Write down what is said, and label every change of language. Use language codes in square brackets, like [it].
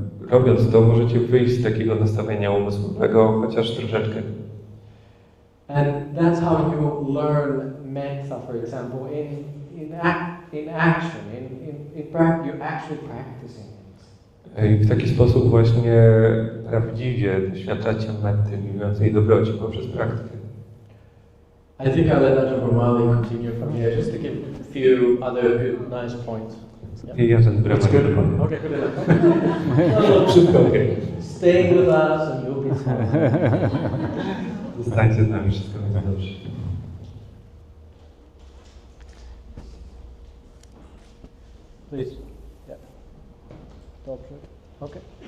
[pl] Robiąc to, możecie wyjść z takiego nastawienia umysłowego, chociaż troszeczkę. [en] And that's how you learn metta, for example, in action, you're actually practicing it. [pl] I w taki sposób właśnie prawdziwie doświadczacie metty, miłującej dobroci poprzez praktykę. [en] I think I'll let Ajahn Brahmali continue from here, just to give a few other good, nice points. [pl] I Ajahn Brahmali. [en] Okay, good enough. [pl] Szybko, [en] okay. Stay with us and you'll be fine. [pl] Zostańcie z nami, wszystko będzie dobrze. [en] Please. Yeah. [pl] Dobrze. [en] Okay.